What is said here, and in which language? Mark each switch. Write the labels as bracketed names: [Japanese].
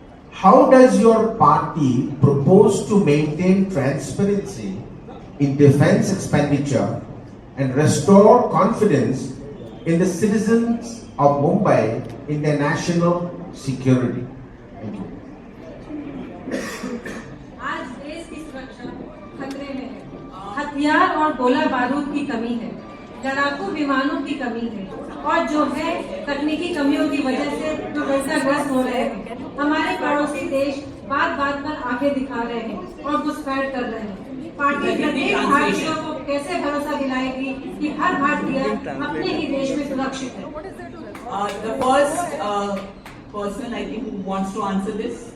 [English] How does your party propose to maintain transparency in defense expenditure and restore confidence in the citizens of Mumbai in their national security? Thank you. [Hindi] आज देश की सुरक्षा खतरे में है। हथियार और गोला बारूद की कमी है, लड़ाकू विमानों की कमी है, और जो है तकनीकी कमियों की वजह से दुर्घटनाग्रस्त हो रहे हैं। हमारे पड़ोसी देश बात बात पर आंखें दिखा रहे हैं और घुसपैठ कर रहे हैं। पार्टी प्रत्येक भारतीयों को कैसे भरोसा दिलाएगी कि हर भारतीय अपने ही देश में सुरक्षित है? [English] The first person I think who wants to answer this.